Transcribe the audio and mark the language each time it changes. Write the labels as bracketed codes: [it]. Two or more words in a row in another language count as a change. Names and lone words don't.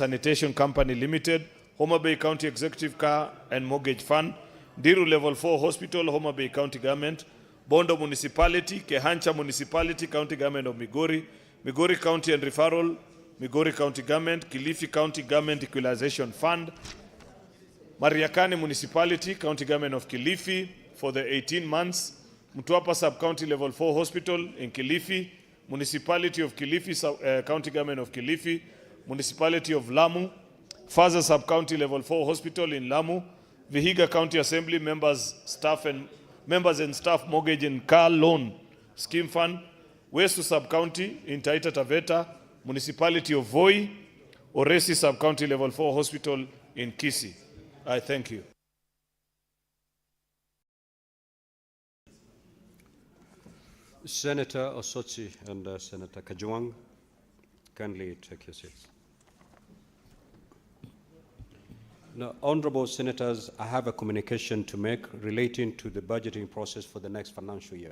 [en] Sanitation Company Limited, Homa Bay County Executive Car and Mortgage Fund, Diru Level 4 Hospital, Homa Bay County Government, Bondo Municipality, Kehancha Municipality, County Government of Migori, Migori County and Referral, Migori County Government, Kilifi County Government Equalization Fund, Mariakani Municipality, County Government of Kilifi for the 18 months, Mtwapa Sub-County Level 4 Hospital in Kilifi, Municipality of Kilifi, County Government of Kilifi, Municipality of Lamu, Faza Sub-County Level 4 Hospital in Lamu, Vihiga County Assembly members and staff mortgage and car loan scheme fund, Westu Sub-County in Taita Taveta, Municipality of Voi, Oresi Sub-County Level 4 Hospital in Kisii. I thank you. Senator Osotsi and Senator Kajwang, kindly take your seats. Now, honorable senators, I have a communication to make relating to the budgeting process for the next financial year.